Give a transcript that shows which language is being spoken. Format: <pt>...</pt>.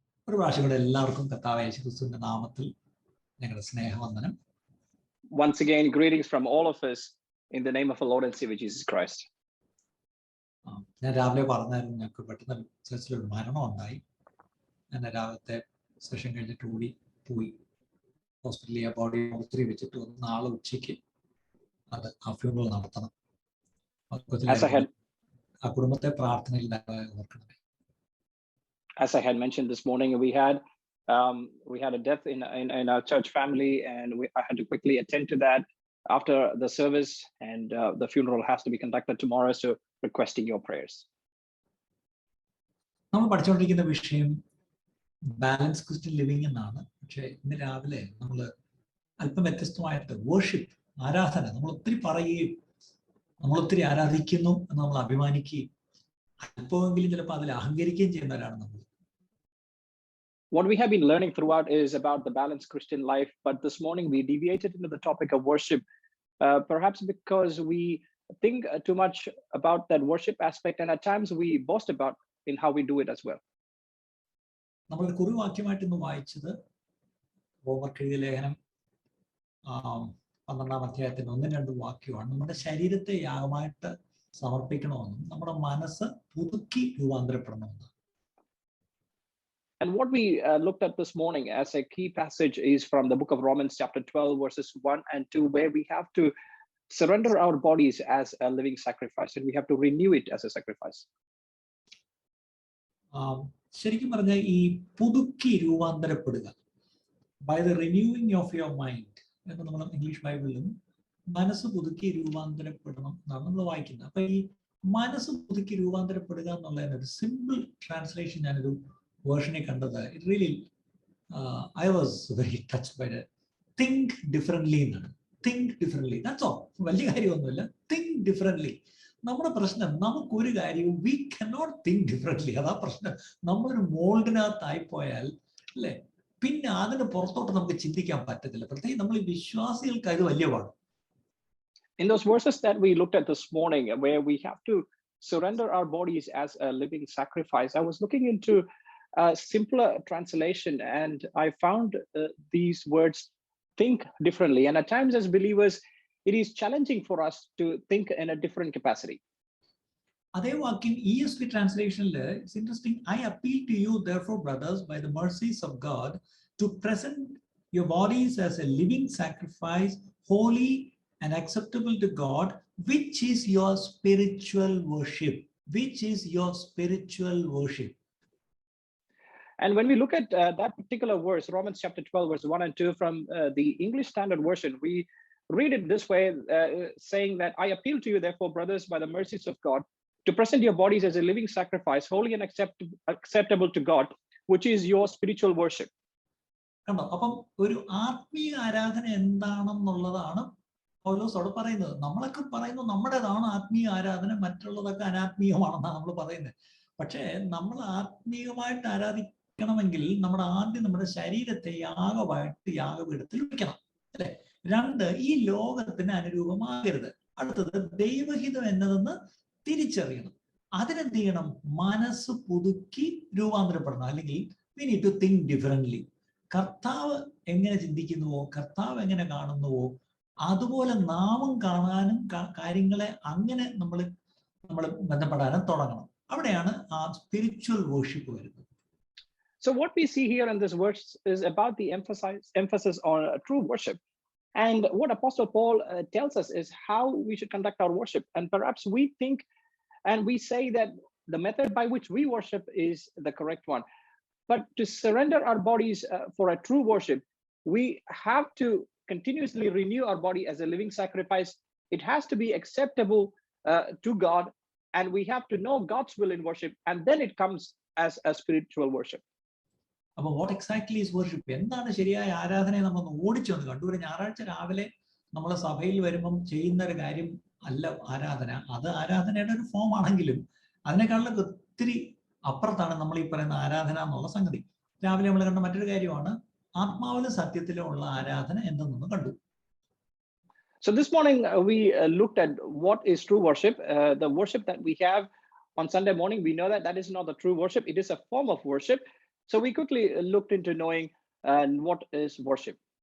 <ml>ഒരു പ്രാവശ്യം കൂടെ എല്ലാവർക്കും കർത്താവായ യേശുക്രിസ്തുവിന്റെ നാമത്തിൽ ഞങ്ങളുടെ സ്നേഹവന്ദനം.</ml> <en>Once again, greetings from all of us in the name of our Lord and Savior Jesus Christ.</en> <ml>ഞാൻ രാവിലെ പറഞ്ഞായിരുന്നു, ഞങ്ങൾക്ക് പെട്ടെന്ന് ചർച്ചിലൊരു മരണം ഉണ്ടായി. ഞാൻ രാവിലത്തെ സെഷൻ കഴിഞ്ഞിട്ട് പോയി ഹോസ്പിറ്റലിൽ ആ ബോഡി ഒത്തിരി വെച്ചിട്ട് നാളെ ഉച്ചയ്ക്ക് അത് ആ ഫ്യൂണറൽ നടത്തണം. ആ കുടുംബത്തെ പ്രാർത്ഥനയിൽ ഓർക്കണമേ.</ml> <en>As I had mentioned this morning, we had a death in our church family, and I had to quickly attend to that after the service, and the funeral has to be conducted tomorrow, so requesting your prayers.</en> <ml>നമ്മൾ പഠിച്ചുകൊണ്ടിരിക്കുന്ന വിഷയം balance Christian living എന്നാണ്. പക്ഷേ ഇന്ന് രാവിലെ നമ്മൾ അല്പം വ്യത്യസ്തമായിട്ട് വർഷിപ്പ്, ആരാധന, നമ്മൾ ഒത്തിരി പറയുകയും നമ്മൾ ഒത്തിരി ആരാധിക്കുന്നു എന്ന് നമ്മൾ അഭിമാനിക്കുകയും അല്പമെങ്കിലും ചിലപ്പോൾ അതിൽ അഹങ്കരിക്കുകയും ചെയ്യുന്നവരാണ് നമ്മൾ.</ml> <en>What we have been learning throughout is about the balanced Christian life, but this morning we deviated into the topic of worship, perhaps because we think too much about that worship aspect, and at times we boast about in how we do it as well.</en> <ml>നമ്മൾ കുറിവാക്യമായിട്ട് ഇന്ന് വായിച്ചത് റോമർക്കെഴുതിയ ലേഖനം 12-ാം അധ്യായത്തിന് 1-2 വാക്യമാണ്. നമ്മുടെ ശരീരത്തെ യാഗമായിട്ട് സമർപ്പിക്കണമെന്നും നമ്മുടെ മനസ്സ് പുതുക്കി രൂപാന്തരപ്പെടണമെന്നും.</ml> <en>And what we looked at this morning as a key passage is from the book of Romans chapter 12 verses 1 and 2, where we have to surrender our bodies as a living sacrifice, and we have to renew it as a sacrifice.</en> <ml>ശരിക്കും പറഞ്ഞാൽ ഈ പുതുക്കി രൂപാന്തരപ്പെടുക,</ml> <en>by the renewing of your mind</en> <ml>എന്ന് നമ്മൾ English ബൈബിളിലും മനസ്സ് പുതുക്കി രൂപാന്തരപ്പെടണം എന്നാണ് നമ്മൾ വായിക്കുന്നത്. അപ്പൊ ഈ മനസ്സ് പുതുക്കി രൂപാന്തരപ്പെടുക എന്നുള്ളതിന് ഒരു സിമ്പിൾ ട്രാൻസ്ലേഷൻ ഞാനൊരു വേർഷനെ കണ്ടത്.</ml> <en>It really I was very touched by that. Think differently</en> <ml>എന്നാണ്.</ml> <en>Think differently, that's all.</en> <ml>വലിയ കാര്യമൊന്നുമില്ല.</ml> <en>Think differently.</en> <ml>നമ്മുടെ പ്രശ്നം, നമുക്കൊരു കാര്യവും</ml> <en>We cannot think differently.</en> <ml>അതാ പ്രശ്നം. നമ്മളൊരു മോൾഡിനകത്തായി പോയാൽ അല്ലേ, പിന്നെ അതിന് പുറത്തോട്ട് നമുക്ക് ചിന്തിക്കാൻ പറ്റത്തില്ല. പ്രത്യേകിച്ച് നമ്മൾ വിശ്വാസികൾക്ക് അത് വലിയ പാടാണ്.</ml> <en>In those verses that we looked at this morning, where we have to surrender our bodies as a living sacrifice, I was looking into a simpler translation, and I found these words, think differently. And at times as believers, it is challenging for us to think in a different capacity.</en> <ml>അതേ വാക്യം ESV ട്രാൻസ്ലേഷനിൽ</ml> <en>It's interesting. I appeal to you therefore brothers by the mercies of God to present your bodies as a living sacrifice, holy and acceptable to God, which is your spiritual worship. Which is your spiritual worship. And when we look at that particular verse, Romans chapter 12 verse 1 and 2 from the English Standard Version, we read it this way, saying that I appeal to you therefore brothers by the mercies of God to present your bodies as a living sacrifice, holy and acceptable to God, which is your spiritual worship.</en> <ml>കണ്ടോ, അപ്പം ഒരു ആത്മീയ ആരാധന എന്താണെന്നുള്ളതാണ് പൗലോസ് അവിടെ പറയുന്നത്. നമ്മളൊക്കെ പറയുന്നു നമ്മുടേതാണ് ആത്മീയ ആരാധന, മറ്റുള്ളതൊക്കെ അനാത്മീയമാണെന്നാണ് നമ്മൾ പറയുന്നത്. പക്ഷേ നമ്മൾ ആത്മീയമായിട്ട് ആരാധിക്കണമെങ്കിൽ നമ്മുടെ ശരീരത്തെ യാഗപീഠത്തിൽ വെക്കണം, അല്ലെ? 2, ഈ ലോകത്തിന് അനുരൂപമാകരുത്. അടുത്തത് ദൈവഹിതം എന്നതെന്ന് തിരിച്ചറിയണം. അതിനെന്ത് ചെയ്യണം? മനസ്സ് പുതുക്കി രൂപാന്തരപ്പെടണം.</ml> <en>അല്ലെങ്കിൽ we need to think differently.</en> <ml>കർത്താവ് എങ്ങനെ ചിന്തിക്കുന്നുവോ, കർത്താവ് എങ്ങനെ കാണുന്നുവോ, അതുപോലെ നാമും കാണാനും കാര്യങ്ങളെ അങ്ങനെ നമ്മൾ ബന്ധപ്പെടാനും തുടങ്ങണം. അവിടെയാണ് ആ സ്പിരിച്വൽ വർഷിപ്പ് വരുന്നത്.</ml> <en>So what we see here in this verse is about the emphasis on true worship. And what Apostle Paul tells us is how we should conduct our worship. And perhaps we think and we say that the method by which we worship is the correct one. But to surrender our bodies for a true worship, we have to continuously renew our body as a living sacrifice. It has to be acceptable to God, and we have to know God's will in worship, and then it comes as a spiritual worship.</en> <ml>അപ്പോൾ</ml> <en>What exactly is worship?</en> <ml>എന്താണ് ശരിയായ ആരാധനയെ നമ്മൾ ഓടിച്ചു വന്ന് കണ്ടു. ഒരു ഞായറാഴ്ച രാവിലെ നമ്മളെ സഭയിൽ വരുമ്പം ചെയ്യുന്ന ഒരു കാര്യം അല്ല ആരാധന. അത് ആരാധനയുടെ ഒരു ഫോം ആണെങ്കിലും അതിനേക്കാളൊക്കെ ഒത്തിരി അപ്പുറത്താണ് നമ്മൾ ഈ പറയുന്ന ആരാധന എന്നുള്ള സംഗതി. രാവിലെ നമ്മൾ കണ്ട മറ്റൊരു കാര്യമാണ് ആത്മാവിലും സത്യത്തിലും ഉള്ള ആരാധന എന്തെന്നൊന്ന് കണ്ടു.</ml> <en>So this morning we looked at what is true worship. The worship that we have on Sunday morning, we know that is not the true worship. It is a form of worship. So we quickly looked into knowing what is worship.</en>